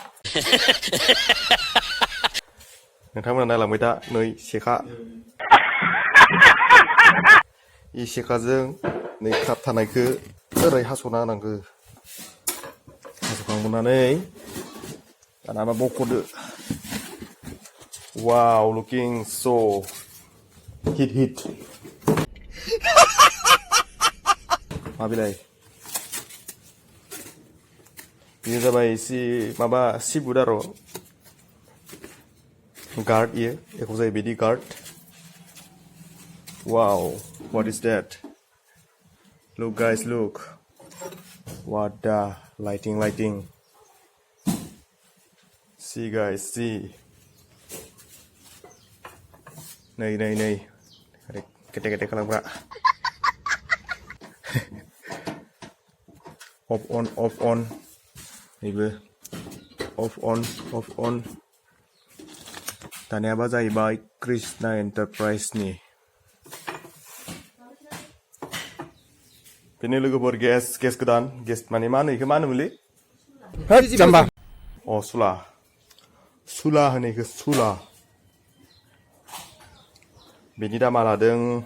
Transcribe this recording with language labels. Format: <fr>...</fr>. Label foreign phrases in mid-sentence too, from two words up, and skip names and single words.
<brx>नोंथांमोना नायलांबाय दा नै सेखा। इ सेखाजों नै खाप थानायखौ ओरै हास'ना होनांगौ। हास'खांनानै दाना बख'दो।</brx> <en>Wow, looking so hit.</en> <brx>मा बिलाइ? बेयो जाबाय माबा सिबुट आरो गार्ड एखौ जायो बिदि गार्ड।</brx> <en>Wow, what is that? Look guys, look. What the lighting. See guys, see.</en> <brx>नै केटे खालामग्रा।</brx> <en>off on</en> <brx>नैबो</brx> <en>off on</en> <brx>दानियाबा जाहैबाय कृष्णा एन्टारप्राइजनि बेनो लोगोफोर गेस गोदान गेस माने मा होनो इखो मा होनोमोनलै जाम्बा सुला होनो इखो सुला बेनि दामा लादों</brx>